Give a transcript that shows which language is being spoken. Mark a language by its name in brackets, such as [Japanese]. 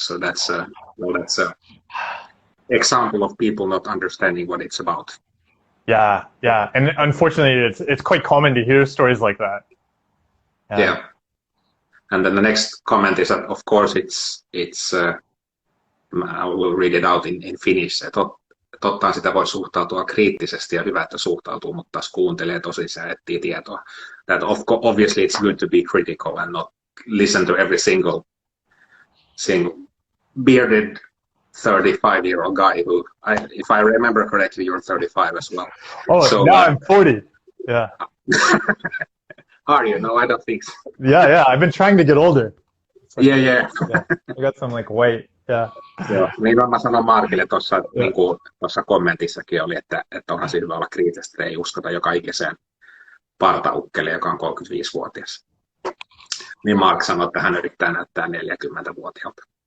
[English] So that's a example of people not understanding what it's about. Yeah, and unfortunately, it's quite common to hear stories like that. Yeah. And then the next comment is that, of course, it's I will read it out in Finnish. [Finnish] Totta sitä voi suhtautua kriittisesti, ja hyvä, että suhtautuu, mutta taas kuuntelee tosissaan ja etsii tietoa. [English] That obviously it's good to be critical and not listen to every single bearded 35-year-old guy who, if I remember correctly, you're 35 as well. Oh, so, now I'm 40. Yeah. Are you? No, I don't think so. Yeah. I've been trying to get older. Like, yeah. I got some like weight. Yeah. [Finnish] Joo, niin mä sanoin Markille tuossa niin kommentissakin oli, että onhan se hyvä olla kriittisesti, että ei uskota joka ikiseen partaukkelle, joka on 35-vuotias. Niin Mark sanoi, että hän yrittää näyttää 40-vuotiaalta.